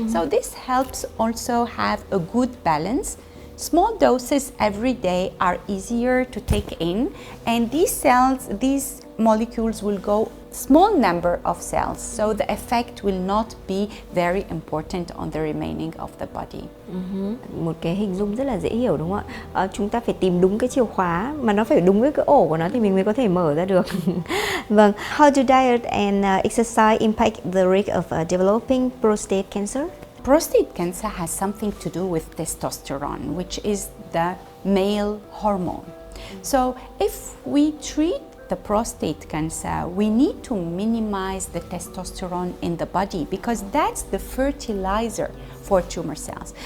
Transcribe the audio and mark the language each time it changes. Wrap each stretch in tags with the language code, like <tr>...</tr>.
<en>So this helps also have a good balance. Small doses every day are easier to take in, and these cells, these molecules will go small number of cells, so the effect will not be very important on the remaining of the body.</en> <vi>Một cái hình dung rất là dễ hiểu, đúng không ạ? Chúng ta phải tìm đúng cái chìa khóa mà nó phải đúng với cái ổ của nó thì mình mới có thể mở ra được. Vâng.</vi> <en>How do diet and exercise impact the risk of developing prostate cancer? Prostate cancer has something to do with testosterone, which is the male hormone. So if we treat the prostate cancer, we need to minimize the testosterone in the body because that's the fertilizer for tumor cells.</en>